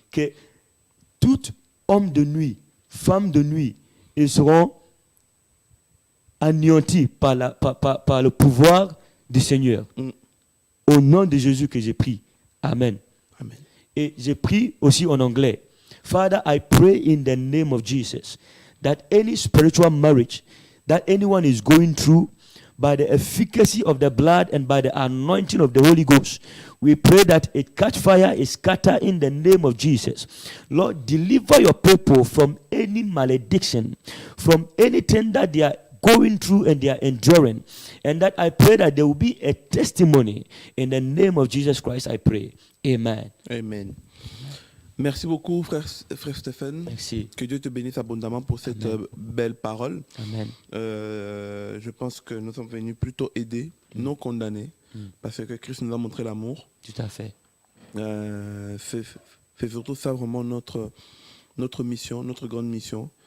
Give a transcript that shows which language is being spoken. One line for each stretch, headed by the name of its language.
French: Que tout homme de nuit femmes de nuit, ils seront anéantis par le pouvoir du Seigneur. Au nom de Jésus que j'ai pris. Amen. Amen. Et j'ai pris aussi en anglais.
English: Father, I pray in the name of Jesus that any spiritual marriage that anyone is going through, by the efficacy of the blood and by the anointing of the Holy Ghost, we pray that it catch fire, is scattered in the name of Jesus. Lord, deliver your people from any malediction, from anything that they are going through and they are enduring. And that I pray that there will be a testimony. In the name of Jesus Christ, I pray. Amen. Amen.
French: Merci beaucoup, frère Stéphane. Merci. Que Dieu te bénisse abondamment pour cette belle parole. Amen. Je pense que nous sommes venus plutôt aider, non condamner, parce que Christ nous a montré l'amour. Tout à fait. C'est surtout ça vraiment notre mission, notre grande mission.